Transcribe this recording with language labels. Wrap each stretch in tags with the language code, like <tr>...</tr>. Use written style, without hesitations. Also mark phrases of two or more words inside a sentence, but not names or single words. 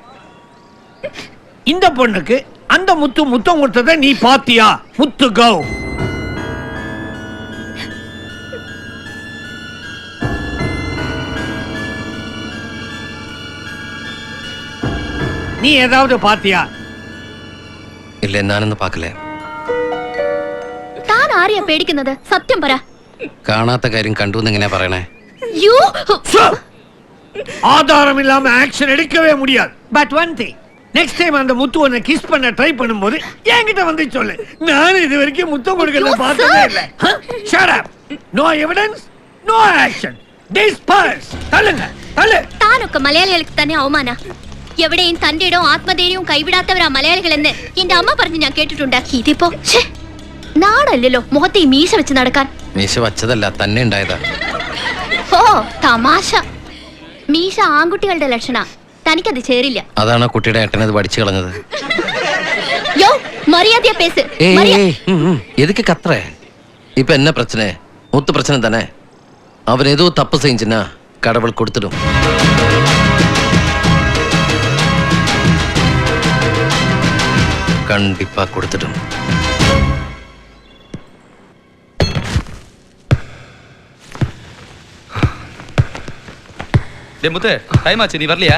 <ta>இந்த பொண்ணுக்கு அந்த முத்தம் கொடுத்ததை நீ பாத்தியா? முத்து கௌ. நீ ஏதாவது பாத்தியா?</ta> <ml>ഇല്ല ഞാനൊന്നും പാക്കലേ. താൻ ആരെയാ പേടിക്കുന്നത്? സത്യം പറ. കാണാത്ത കാര്യം കണ്ടു എന്ന് എങ്ങനെയാ പറയണേ?</ml> <ta>யூ ஆதாரம் இல்லாம ஆக்ஷன் எடுக்கவே முடியாது.</ta> <en>but one thing, next time</en> <ta>அந்த முத்து உன்னை கிஸ் பண்ண ட்ரை பண்ணும்போது என்கிட்ட வந்து சொல்லு. நான் இது வரைக்கும் முத்தம் கொடுக்கறத பார்த்ததே இல்ல.</ta> <en>shut up. no evidence, no action.</en> <ta>டிஸ்பர்ஸ். தள்ளுங்க, தள்ளு.</ta> <ml>താനൊക്കെ മലയാളികൾക്ക് തന്നെ അവമാന. എവിടെയും തന്റെ ഇടവും ആത്മധൈര്യവും കൈവിടാത്തവരാ മലയാളികളെന്ന് എന്റെ അമ്മ പറഞ്ഞ് ഞാൻ കേട്ടിട്ടുണ്ട്. ഇതിപ്പോ നാടല്ലല്ലോ മുഖത്തെ ഈ മീശ വെച്ച് നടക്കാൻ. മീശ വച്ചതല്ല, തന്നെ ഉണ്ടായതാ. ഓ തമാശ. മീശ ആൺകുട്ടികളുടെ ലക്ഷണ. തനിക്കത് ചേരില്ല. അതാണ് കുട്ടിയുടെ ഏട്ടനത് പഠിച്ചു കളഞ്ഞത്.</ml> <ta>யோ மரியாதையா பேசு. எதுக்கு கத்துற? இப்ப என்ன பிரச்சனை? முத்து பிரச்சனை தானே. அவன் ஏதோ தப்பு செஞ்சுன்னா கடவுள் கொடுத்துடும். கண்டிப்பா கொடுத்துடும். முத்து டைம் ஆச்சு, நீ வரலையா?</ta>